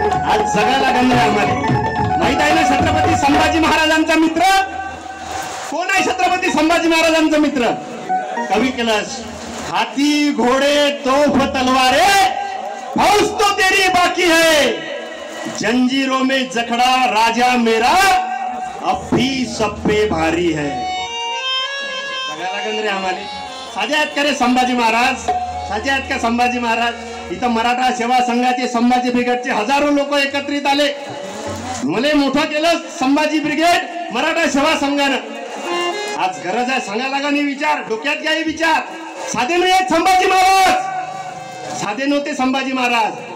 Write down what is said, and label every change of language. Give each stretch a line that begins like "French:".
Marathi: आज जगाला गंध आम्हाला माहित आहे ना. छत्रपती संभाजी महाराजांचा मित्र कोण आहे? छत्रपती संभाजी महाराजांचा मित्र कवी कैलाश.
Hindi: हाथी घोड़े तोफ तलवारे फौज तो तेरी बाकी है, जंजीरों में जखड़ा राजा मेरा अब भी सब पे भारी है.
Marathi: जगाला गंध रे आम्हाला. साजे आहेत का रे संभाजी महाराज? साजे आहेत का संभाजी महाराज? इथं मराठा सेवा संघाचे संभाजी ब्रिगेडचे हजारो लोक एकत्रित आले. मला मोठं केलं संभाजी ब्रिगेड मराठा सेवा संघानं. आज गरज आहे सांगायला लागा नाही विचार, डोक्यात घ्या विचार. साधे नाही आहेत संभाजी महाराज, साधे नव्हते संभाजी महाराज.